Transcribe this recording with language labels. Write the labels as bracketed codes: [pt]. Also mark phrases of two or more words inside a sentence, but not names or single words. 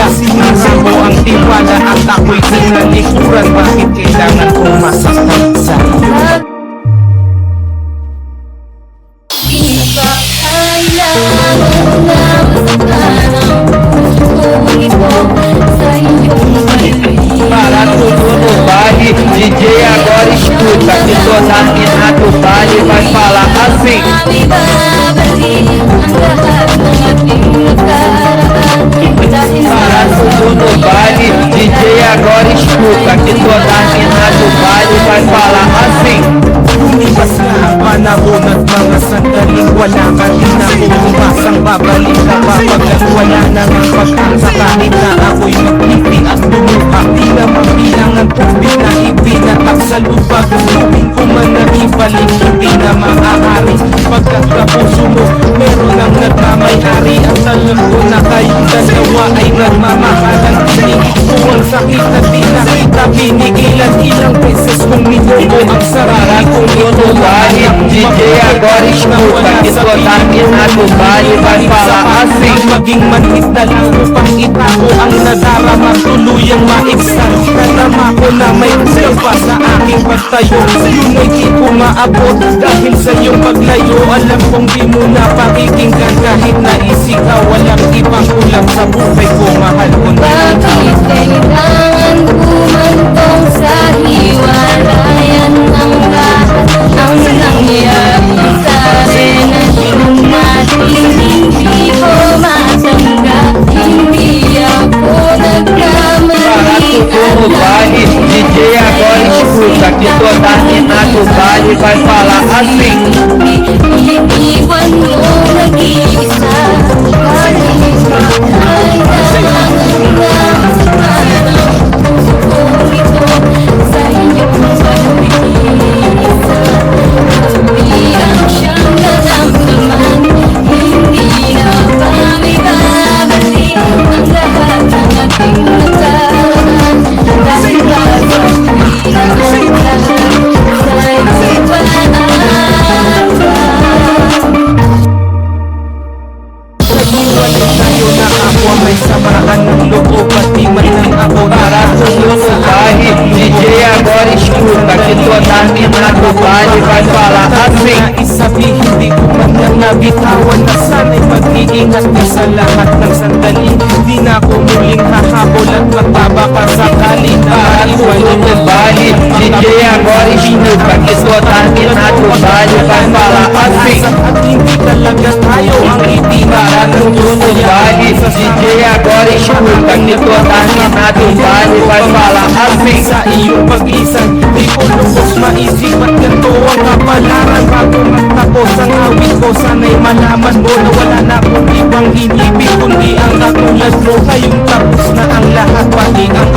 [tl] Sinasa mo ang tiwala at ako'y tinalikuran. Bakit kailangan kong masaktan sa iyo? Di ba kailangan na masaktan ang puso ko sa iyong pag-ibig? [pt] Para tudo no baile, DJ agora escuta que toda mina do baile vai falar assim. [tl] May babalik ang lahat ng ating nakaraan. Dahil [pt] Para tudo no baile, DJ agora escuta que toda mina do baile vai falar assim. [tl] Lumipas na ang panahon at mga sandaling wala ka din ako umasang babalik ka pa pagkat wala na ng pag-asa kahit na ako'y magpipi at lumuha. Di na mabilang ang tubig na ibinatak sa lupa. Gustuin ko man na ibalik, hindi na maaari pagkat sa puso mo meron ang nagmamayari. At alam ko na kayong dalawa ay nagmamahalan. Tinigit ko ang sakit na di nakita pinigilan. Ilang beses kong minuto ang sarili kong [pt] No baile, DJ agora escuta que toda mina do baile vai falar assim. [tl] Maging manhid na lang upang itago ang nadarama. Tuluyang maibsan Natama ko na may gusto pa sa aking pagtayo. Yun ay di ko maabot dahil sa iyong paglayo. Alam kong di mo na pakikinggan kahit na isigaw. Walang ibang kulang sa buhay ko, mahal ko na bakit kailangan kumantong sa hiwalayan ng lahat ang nangyari sa akin at lumating hindi ko matanggap. Hindi ako nagkamali [pt] Para tudo no baile, DJ agora escuta que toda mina do baile vai falar assim. [tl] Iniwan mo nag-iisa kahit kailangan na masarap kung ito sa iyong pag-iisa. Sabi ang siyang naramdaman, hindi na ba may babalik ang lahat ng ating nakaraan? Dahil ba sa pinahanggan, sa'yo'y paalala? Naghiwalay tayo na ako may samaan ng loob. Pati man lang ako [pt] Para tudo no baile, DJ agora escuta que toda mina do baile vai falar assim. [tl] Isabi, hindi ko man lang nabitawan na sana'y mag-iingat ka sa lahat ng sandali. Di na ako muling hahabol at magbabaka sakali na [pt] Para tudo no baile, DJ agora escuta que toda mina do baile vai falar assim. [tl] At hindi talaga tayo ang [pt] Para tudo no baile, DJ agora escuta que toda mina do baile vai falar assim. [tl] Sa iyong pag-isan, di ko lubos maisip at ganito ang kapalaran. Bago magtapos ang awit ko, sana'y malaman mo na wala na akong ibang inibig kundi ang katulad mo. Ngayong tapos na ang lahat, pati